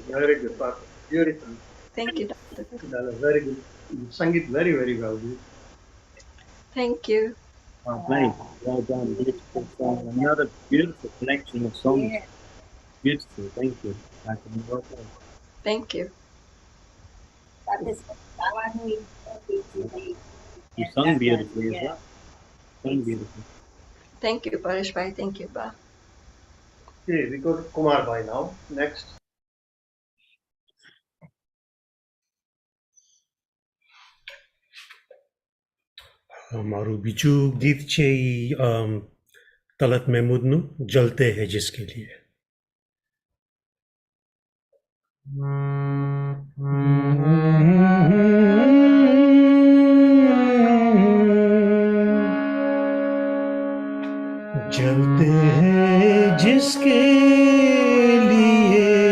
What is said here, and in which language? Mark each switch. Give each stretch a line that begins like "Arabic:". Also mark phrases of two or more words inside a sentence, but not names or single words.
English: very good. Beautiful. Thank you, Dr. Very good. You sang it very, very well. Thank you. Very well done. Beautiful song. Another beautiful collection of songs. Yeah. Beautiful. Thank you. Well done. Thank you.
Gujarati: સાથે ગાવાનું
English: You sung beautifully as well. Sung beautifully. Thank you, Paresh bhai. Thank you, Ba. Okay, we go to Kumar Bhai now. Next.
Gujarati: મારું બીજું ગીત છે એ તલત મહેમૂદનું
Hindi: जलते हैं जिसके लिए. जलते हैं जिसके लिए